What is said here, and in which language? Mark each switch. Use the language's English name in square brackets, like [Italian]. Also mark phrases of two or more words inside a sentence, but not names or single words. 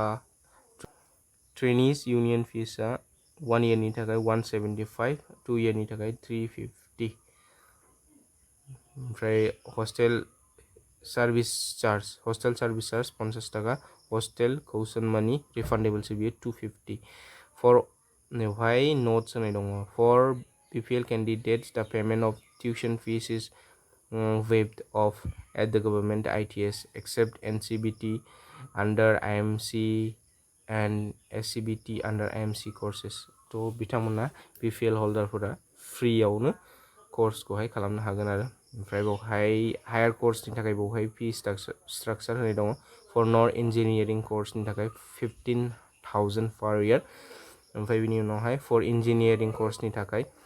[English] trainees union fees [Bodo] 1 इयारनि थाखाय 175, 2 इयारनि थाखाय 350। ओमफ्राय [English] service charge hostel service charge [Bodo] 50 टाका [English] hostel caution money refundable [Bodo] सो बियो 250 फर बेवहाय नोट्स होनाय दङ [English] फर BPL candidates the payment of tuition fees is waived off at the government ITS except NCBT under IMC and SCBT under IMC courses [Bodo] तो बिथांमोना BPL हल्दारफोरा फ्रियावनो कर्सखौहाय खालामनो हागोन आरो ओमफ्राय बेवहाय [English] higher course [Bodo] थाखाय बेवहाय [English] fee structure [Bodo] होनाय दङ [English] for non engineering course [Bodo] थाखाय 15,000 [English] per year [Bodo] ओमफ्राय बिनि उनावहाय [English] for engineering course [Bodo] थाखाय